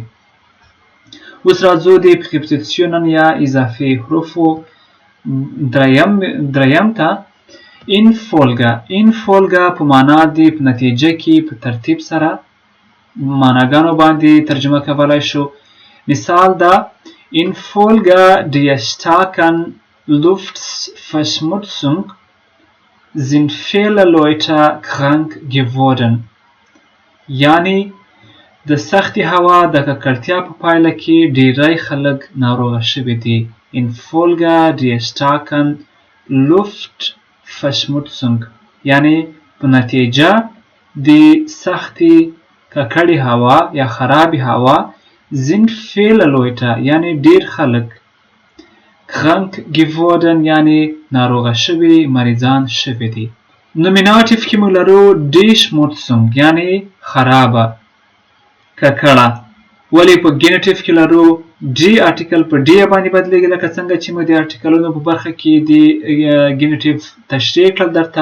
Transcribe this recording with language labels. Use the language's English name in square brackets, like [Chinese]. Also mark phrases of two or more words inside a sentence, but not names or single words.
[Pashto] اوس راځو د پریپوزیشن یا اضافي حروفو دریم ته. این فولګه په معنا دی په نتیجه کې په ترتیب سره معناګانو باندې ترجمه کولای شو. مثال دا [German] Infolge der starken Luftverschmutzung sind viele Leute krank geworden. [Pashto] یعنی د سختې هوا د ککړتیا په پایله کې ډیری خلک ناروغه شوي دي. [German] Infolge der starken Luftverschmutzung [Pashto] یعنی په نتیجه د سختې ککړې هوا یا خرابې هوا [German] sind viele Leute [Pashto] یعنی ډیر خلک [German] krank geworden [Pashto] یعنی ناروغه شوي مریضان شوي دي. نومیناتیف کې موږ لرو [German] die Schmutzung [Pashto] یعنی خرابه ککړه، ولی په ګېنیټیف کې لرو ډي آرټیکل په ډي باندې بدلیږي، لکه څنګه چې موږ د آرټیکلونو په برخه کې د ګېنیټیف تشریح کړل درته.